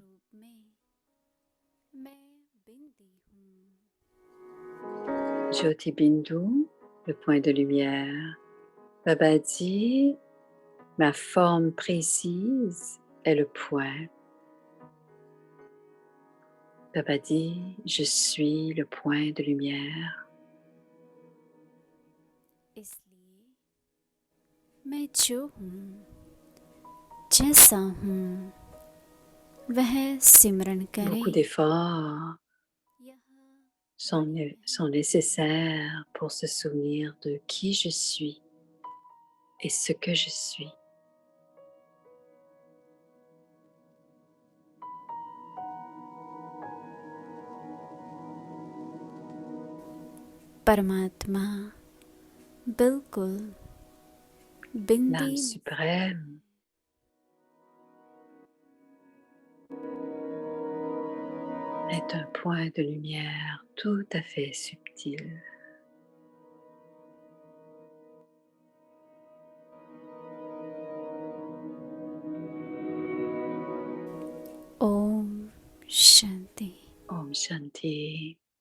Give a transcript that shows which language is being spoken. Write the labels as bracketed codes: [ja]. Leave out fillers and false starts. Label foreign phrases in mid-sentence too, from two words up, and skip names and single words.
[hi] ज्योति बिंदु, [fr] le point de lumière. Baba dit, ma forme précise est le point. Baba dit, je suis le point de lumière. [hi] इसलिए मैं जो हूँ जैसा हूँ वह सिमरन [fr] Beaucoup [hi] करे [fr] d'efforts [hi] यह [fr] sont nécessaires pour se souvenir de qui je suis et ce que je suis. [hi] परमात्मा बिल्कुल बिंदी [fr] L'âme suprême est un point de lumière tout à fait subtil. [hi] ओम शांति ओम शांति.